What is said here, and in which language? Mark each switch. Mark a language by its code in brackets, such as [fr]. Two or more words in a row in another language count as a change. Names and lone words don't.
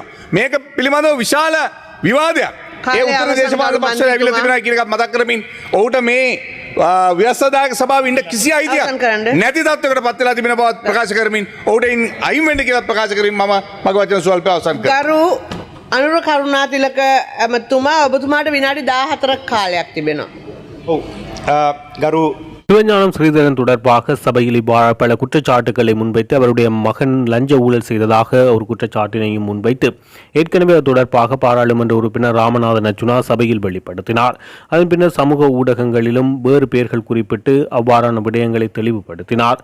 [si] මේක පිළිබඳව විශාල විවාදයක් ඒ උත්තර දේශපාලන පක්ෂවල ඇවිල්ලා තිබෙනවා කියන එකත් මතක් කරමින් ඔහුට මේ ව්‍යවස්ථාදායක සභාවේ ඉන්න කිසි අයිතියක් නැති තත්වයකට පත් වෙලා තිබෙන බවත් ප්‍රකාශ කරමින් ඔහුට අයින් වෙන්න කියලා ප්‍රකාශ කරමින් මම මගේ වචන ස්වල්පය අවසන් කරනවා. ගරු අනුර කරුණාතිලක ඇමතුමා ඔබතුමාට විනාඩි 14ක් කාලයක් තිබෙනවා. ඔව් ගරු [ta] சிவஞானம் ஸ்ரீதரன் தொடர்பாக சபையில் இவ்வாறு பல குற்றச்சாட்டுகளை முன்வைத்து அவருடைய மகன் லஞ்ச ஊழல் செய்ததாக ஒரு குற்றச்சாட்டினையும் முன்வைத்து ஏற்கனவே அது தொடர்பாக பாராளுமன்ற உறுப்பினர் ராமநாதன் அர்ஜுனா சபையில் வெளிப்படுத்தினார். அதன் பின்னர் சமூக ஊடகங்களிலும் வேறு பெயர்கள் குறிப்பிட்டு அவ்வாறான விடயங்களை தெளிவுபடுத்தினார்.